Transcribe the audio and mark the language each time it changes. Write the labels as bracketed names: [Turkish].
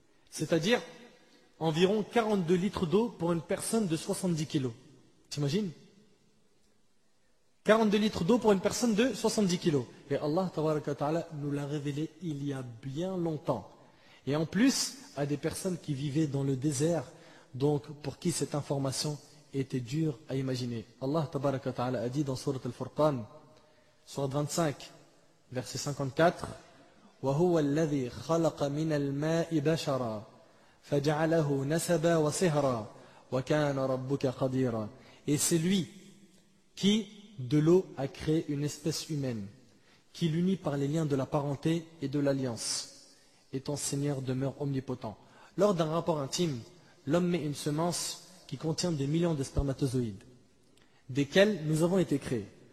[French] C'est-à-dire environ 42 litres d'eau pour une personne de 70 kilos. T'imagines? 42 litres d'eau pour une personne de 70 kilos. Et Allah tabaraka wa ta'ala nous l'a révélé il y a bien longtemps. Et en plus, à des personnes qui vivaient dans le désert, donc pour qui cette information était dure à imaginer. Allah tabaraka wa ta'ala a dit dans Surat Al-Furqan, Surat 25, verset 54, [Arabic] وَهُوَ الَّذِي خَلَقَ مِنَ الْمَاءِ بَشَرًا فَجَعَلَهُ نَسَبًا وَصِهْرًا وَكَانَ رَبُّكَ قَدِيرًا. [French] Et c'est lui qui, de l'eau, a créé une espèce humaine, qui l'unit par les liens de la parenté et de l'alliance. Et ton Seigneur demeure omnipotent. Lors d'un rapport intime, l'homme met une semence qui contient des millions de spermatozoïdes, desquels nous avons été créés.